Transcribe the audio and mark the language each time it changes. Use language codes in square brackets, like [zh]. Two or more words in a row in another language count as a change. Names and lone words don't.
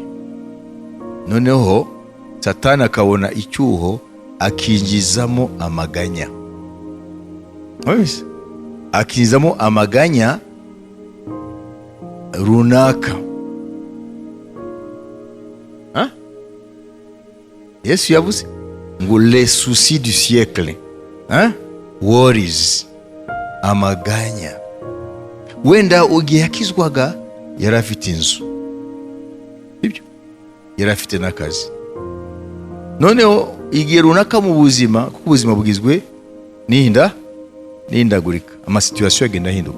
[rw] Noneho Satani akabona icyuho akinjizamo amaganya. Akinjizamo amaganya runaka. Yesu yavuze ngo [fr] les soucis du siècle, [rw] worries, amaganya. Wenda ugiye yakizwaga yari afite inzu, ibyo yari afite n'akazi. Noneho igihe runaka mu buzima, kuko ubuzima bugizwe n'ihindagurika, amasituwasiyo agenda ahinduka.